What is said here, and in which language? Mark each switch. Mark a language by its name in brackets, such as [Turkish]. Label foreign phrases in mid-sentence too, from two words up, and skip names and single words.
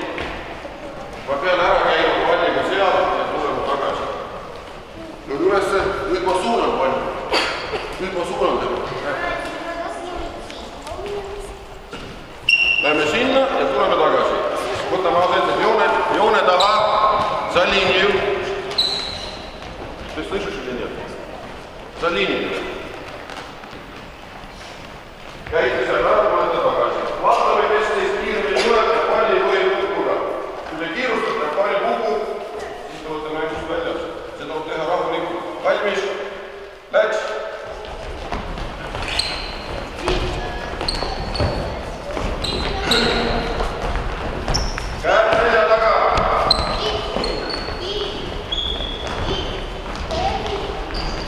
[Estonian] Ma pean ära käima palliga seal ja tulema tagasi. Nüüd ülesse, nüüd ma suunan palli. Nüüd ma suunan tema. Läheme sinna ja tuleme tagasi. Võtame asendid joone taha, [Russian] за линию. Ты слышишь или нет? За liniju. [Estonian] Käite seal ära, tulete tagasi. Vaatame, kes teist kiiremini tuleb ja palli ei või kukkuda. Kui te kiirustate ja pall kukub, siis tulete mängust väljas. See tuleb teha rahulikult. Valmis. Läks. Käed selja taga.